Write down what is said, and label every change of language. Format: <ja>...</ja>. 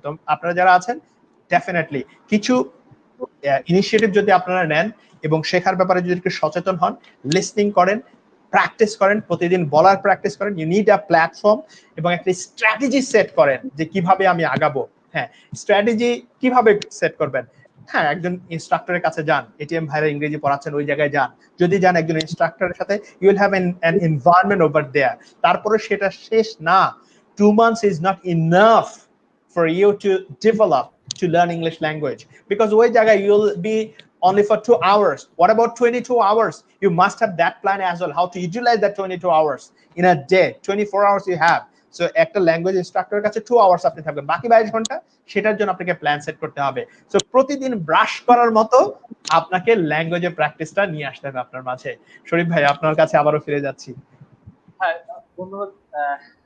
<bn>তো আপনারা যারা আছেন ডেফিনেটলি কিছু ইনিশিয়েটিভ যদি আপনারা নেন এবং শেখার ব্যাপারে যদি একটু সচেতন হন, লিসনিং করেন, প্র্যাকটিস করেন, প্রতিদিন বলার প্র্যাকটিস করেন,</bn> <en>you need a platform,</en> <bn>এবং একটা স্ট্র্যাটেজি সেট করেন যে কিভাবে আমি আগাবো। হ্যাঁ, স্ট্র্যাটেজি কিভাবে সেট করবেন? হ্যাঁ, একজন ইনস্ট্রাক্টরের কাছে যান, এটিএম ভাইরা ইংরেজি পড়াচ্ছেন ওই জায়গায় যান। যদি যান একজন ইনস্ট্রাক্টরের সাথে,</bn> <en>You will have an environment over there.</en> <bn>তারপরে সেটা শেষ না,</bn> <en>2 months is not enough for you to develop to learn English language, because ওই জায়গায় you will be only for 2 hours. What about 22 hours? You must have that plan as well, how to utilize that 22 hours in a day. 24 hours you have.</en> <bn>So একটা language ইনস্ট্রাক্টরের কাছে 2 hours আপনি থাকবেন, বাকি 22 ঘন্টা সেটার জন্য আপনাকে প্ল্যান সেট করতে হবে। সো প্রতিদিন ব্রাশ করার মতো আপনাকে ল্যাঙ্গুয়েজের প্র্যাকটিসটা নিয়ে আসতে হবে আপনার মাঝে। শরীফ ভাই, আপনার কাছে আবারও ফিরে যাচ্ছি। হ্যাঁ, ধন্যবাদ স্যার।</bn>